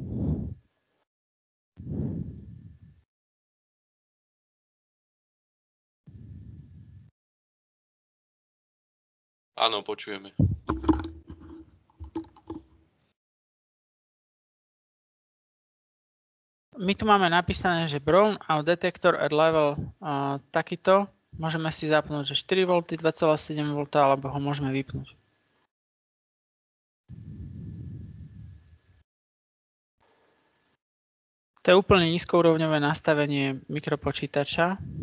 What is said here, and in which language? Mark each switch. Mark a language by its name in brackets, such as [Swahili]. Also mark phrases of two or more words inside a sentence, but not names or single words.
[Slovak] Áno, počujeme. My tu máme napísané, že [English] brownout detector at level [Slovak] takýto. Môžeme si zapnúť, že 4 V, 2,7 V, alebo ho môžeme vypnúť. To je úplne nízkourovňové nastavenie mikropočítača.